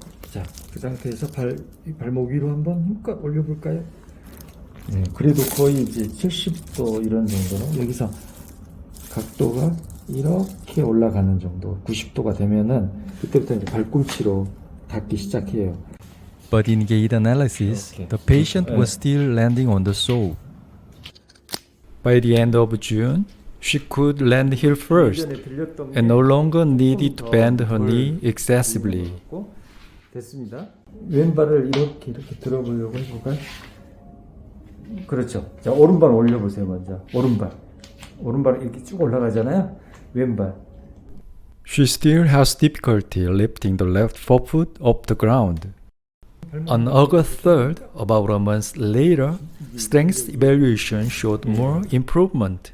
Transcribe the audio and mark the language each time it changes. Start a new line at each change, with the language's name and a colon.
Korean: 자, 그 상태에서 발목 위로 한번 힘껏 올려볼까요? 네, 그래도 거의 이제 70도 이런 정도로, 여기서 각도가 이렇게 올라가는 정도, 90도가 되면은 그때부터 이제 발꿈치로 닿기 시작해요.
English: But in gait analysis, the patient was still landing on the sole. By the end of June, she could land heel first and no longer needed to bend her knee excessively.
Korean: 됐습니다. 왼발을 이렇게 들어보려고 해볼까요? 그렇죠. 자, 오른발 올려보세요. 먼저 오른발 이렇게 쭉 올라가잖아요. 왼발.
English: She still has difficulty lifting the left forefoot off the ground. On August 3rd, about a month later, strength evaluation showed more improvement.